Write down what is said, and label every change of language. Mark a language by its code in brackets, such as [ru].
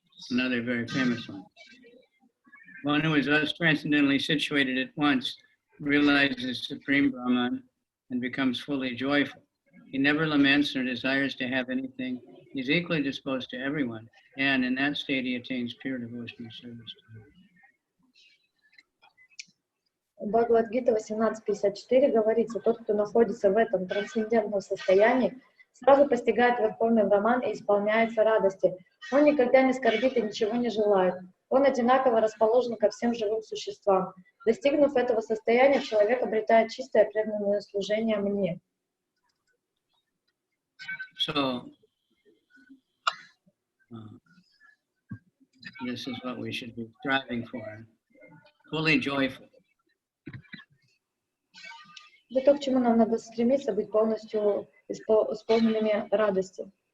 [en] Another very famous one. One who is thus transcendently situated at once realizes Supreme Brahman and becomes fully joyful. He never laments or desires to have anything. He is equally disposed to everyone, and in that state he attains pure devotional service to him. [ru] В Бхагавад-гите 18.54 говорится: тот, кто находится в этом трансцендентном состоянии, сразу постигает Верховный Браман и исполняется радости. Он никогда не скорбит и ничего не желает. Он одинаково расположен ко всем живым существам. Достигнув этого состояния, человек обретает чистое преданное служение мне. [en] So, this is what we should be striving for. Fully joyful. [ru] Это то, к чему нам надо стремиться, быть полностью исполненными радости.